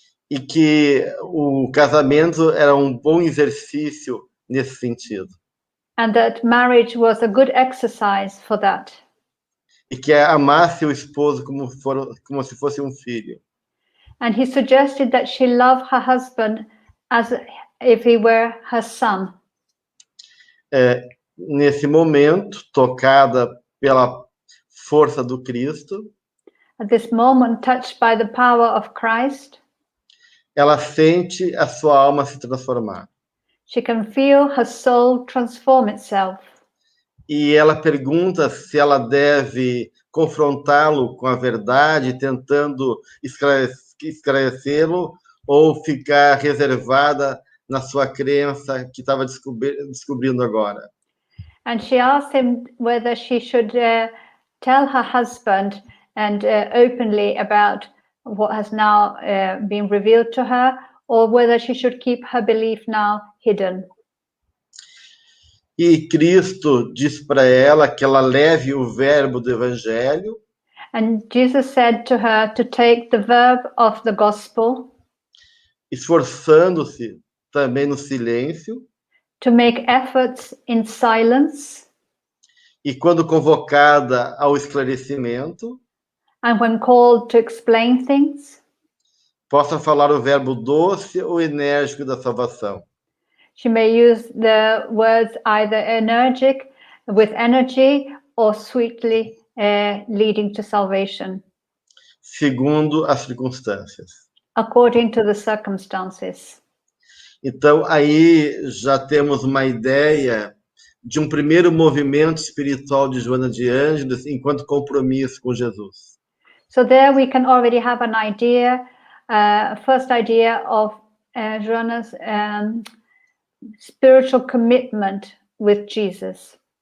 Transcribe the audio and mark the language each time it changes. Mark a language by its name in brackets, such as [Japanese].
[Portuguese] E que o casamento era um bom exercício nesse sentido. [English] And that marriage was a good exercise for that. [Portuguese] E que amasse o esposo como se fosse um filho. [English] And he suggested that she love her husband as if he were her son. [Portuguese] Nesse momento, tocada pela força do Cristo, [English] At this moment, touched by the power of Christ, [Portuguese] ela sente a sua alma se transformar. [English] she can feel her soul transform itself. [Portuguese] E ela pergunta se ela deve confrontá-lo com a verdade, tentando esclarecê-lo, ou ficar reservada na sua crença que estava descobrindo agora. [English] And she asked him whether she should tell her husband and openly about what has now been revealed to her, or whether she should keep her belief now hidden. [Portuguese] E Cristo diz para ela que ela leve o verbo do Evangelho. [English] And Jesus said to her to take the verb of the gospel, [Portuguese] esforçando-se também no silêncio. [English] to make efforts in silence. [Portuguese] E quando convocada ao esclarecimento, [English] And when called to explain things, [Portuguese] possa falar o verbo doce ou enérgico da salvação. [English] she may use the words either energetic, with energy, or sweetly leading to salvation, [Portuguese] segundo as circunstâncias. [English] according to the circumstances. [Portuguese] Então, aí já temos uma ideia de um primeiro movimento espiritual de Joanna de Ângelis enquanto compromisso com Jesus. [English] So there we can already have an idea, first idea of Joanna's spiritual commitment with Jesus.